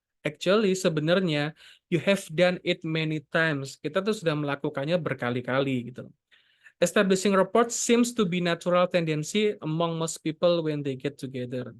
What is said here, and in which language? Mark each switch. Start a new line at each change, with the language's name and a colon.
English: Actually,
Indonesian: sebenarnya
English: you have done it many times.
Indonesian: Kita tuh sudah melakukannya berkali-kali gitu.
English: Establishing rapport seems to be natural tendency among most people when they get together.